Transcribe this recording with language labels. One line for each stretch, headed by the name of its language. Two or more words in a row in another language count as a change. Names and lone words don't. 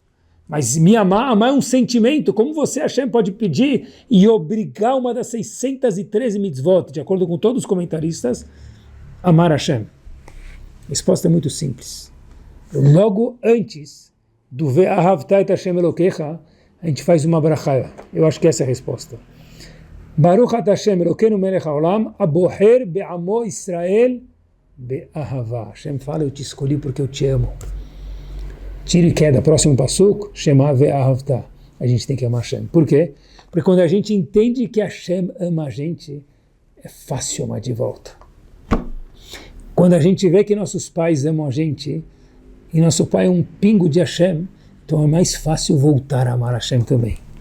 Portuguese: Mas me amar é um sentimento. Como você, Hashem, pode pedir e obrigar uma das 613 mitzvot, de acordo com todos os comentaristas, amar Hashem? A resposta é muito simples. Logo antes do
Hebrew: ואהבת את ה' אלוקיך,
Portuguese: a gente faz uma brachá. Eu acho que essa é a resposta.
Hebrew: ברוך אתה ה' אלוקינו מלך העולם הבוחר בעמו ישראל באהבה.
Portuguese: Hashem fala, eu te escolhi porque eu te amo. Tiro e queda, próximo passuco,
Hebrew: שמע ואהבת.
Portuguese: A gente tem que amar Hashem. Por quê? Porque quando a gente entende que Hashem ama a gente, é fácil amar de volta. Quando a gente vê que nossos pais amam a gente, e nosso pai é um pingo de Hashem, então é mais fácil voltar a amar Hashem também.